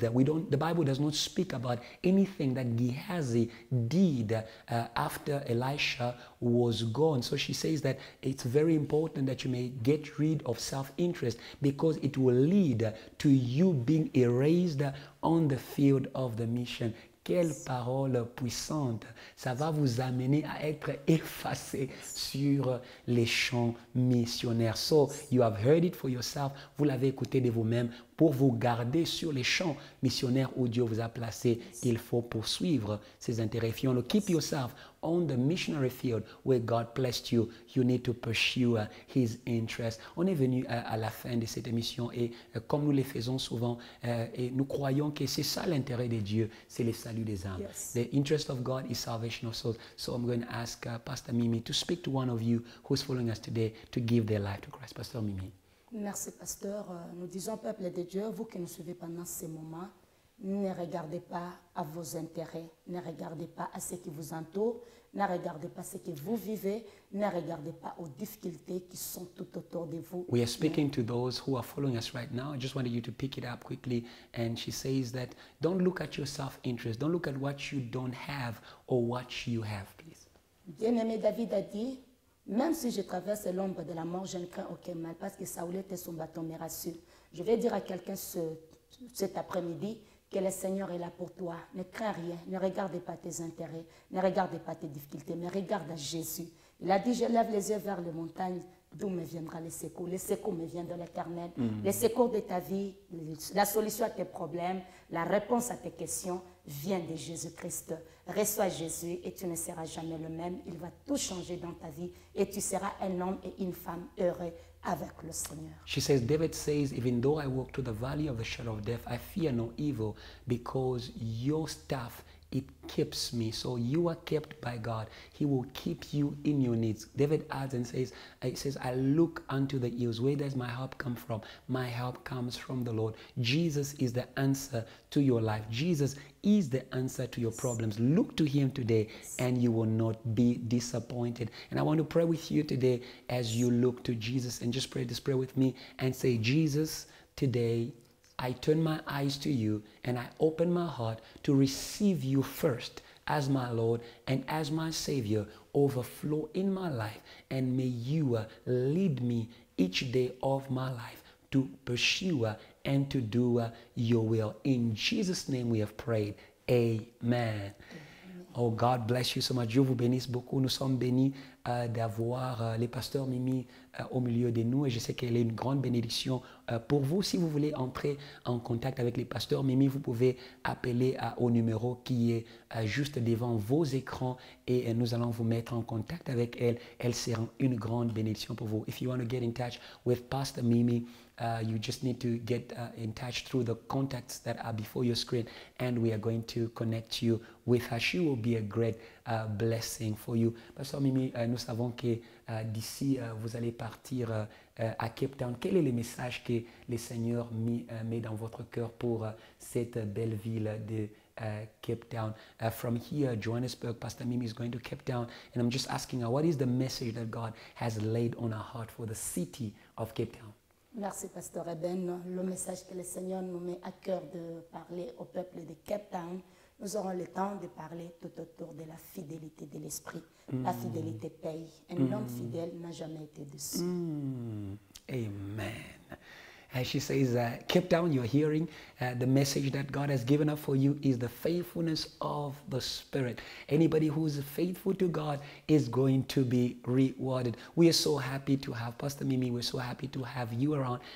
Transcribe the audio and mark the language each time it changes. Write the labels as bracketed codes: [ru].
[en] The Bible does not speak about anything that Gehazi did after Elisha was gone. So she says that it's very important that you may get rid of self-interest, because it will lead to you being erased on the field of the mission. [fr] Quelle parole puissante. Ça va vous amener à être effacé sur les champs missionnaires. [en] So, you have heard it for yourself. [fr] Vous l'avez écouté de vous-même. Pour vous garder sur les champs missionnaires où Dieu vous a placé, il faut poursuivre ses intérêts. [en] If you want to keep yourself on the missionary field where God blessed you, you need to pursue His interest. [fr] On est venu à la fin de cette émission, et comme nous le faisons souvent, et nous croyons que c'est ça l'intérêt de Dieu, c'est le salut des âmes. [en] Yes. The interest of God is salvation of souls. So I'm going to ask Pastor Mimie to speak to one of you who's following us today to give their life to Christ. Pastor Mimie. [fr] Merci, pasteur. Nous disons, peuple de Dieu, vous qui nous suivez pendant ces moments, ne regardez pas à vos intérêts, ne regardez pas à ce qui vous entoure, ne regardez pas ce que vous vivez, ne regardez pas aux difficultés qui sont tout autour de vous. [en] We are speaking to those who are following us right now. I just wanted you to pick it up quickly. And she says that don't look at your self-interest. Don't look at what you don't have or what you have, please. [fr] Bien-aimé David a dit, même si je traverse l'ombre de la mort, je ne crains aucun mal, parce que Saoul était son bâton me rassure. Je vais dire à quelqu'un cet après-midi que le Seigneur est là pour toi. Ne crains rien, ne regarde pas tes intérêts, ne regarde pas tes difficultés, mais regarde à Jésus. Il a dit, je lève les yeux vers les montagnes, d'où me viendra le secours. Le secours me vient de l'Éternel. Le secours de ta vie, la solution à tes problèmes, la réponse à tes questions vient de Jésus-Christ. Reçois Jésus et tu ne seras jamais le même. Il va tout changer dans ta vie et tu seras un homme et une femme heureux avec le Seigneur. [en] She says, David says, even though I walk through the valley of the shadow of death, I fear no evil, because your staff it keeps me. So you are kept by God. He will keep you in your needs. David adds and says, I look unto the hills. Where does my help come from? My help comes from the Lord. Jesus is the answer to your life. Jesus is the answer to your problems. Look to him today and you will not be disappointed. And I want to pray with you today as you look to Jesus, and just pray this prayer with me and say, Jesus, today I turn my eyes to you and I open my heart to receive you first as my Lord and as my Savior. Overflow in my life, and may you lead me each day of my life to pursue and to do your will. In Jesus' name we have prayed. Amen. Oh, God bless you so much. [fr] Dieu vous bénisse beaucoup. Nous sommes bénis d'avoir les pasteurs Mimie au milieu de nous, et je sais qu'elle est une grande bénédiction pour vous. Si vous voulez entrer en contact avec les pasteurs Mimie, vous pouvez appeler au numéro qui est juste devant vos écrans, et nous allons vous mettre en contact avec elle. Elle sera une grande bénédiction pour vous. [en] If you want to get in touch with Pastor Mimie, you just need to get in touch through the contacts that are before your screen, and we are going to connect you with her. She will be a great blessing for you. [fr] Pastor Mimie, nous savons que d'ici, vous allez partir à Cape Town. Quel est le message que le Seigneur met dans votre cœur pour cette belle ville de Cape Town? [en] From here, Johannesburg, Pastor Mimie is going to Cape Town, and I'm just asking her, what is the message that God has laid on her heart for the city of Cape Town? [fr] Merci, Pasteur Eben. Le message que le Seigneur nous met à cœur de parler au peuple de Cape Town, nous aurons le temps de parler tout autour de la fidélité de l'esprit. La fidélité paye. Un homme fidèle n'a jamais été déçu. Amen. [en] As she says, Cape Town, you're hearing the message that God has given up for you is the faithfulness of the Spirit. Anybody who is faithful to God is going to be rewarded. We are so happy to have Pastor Mimie. We're so happy to have you around.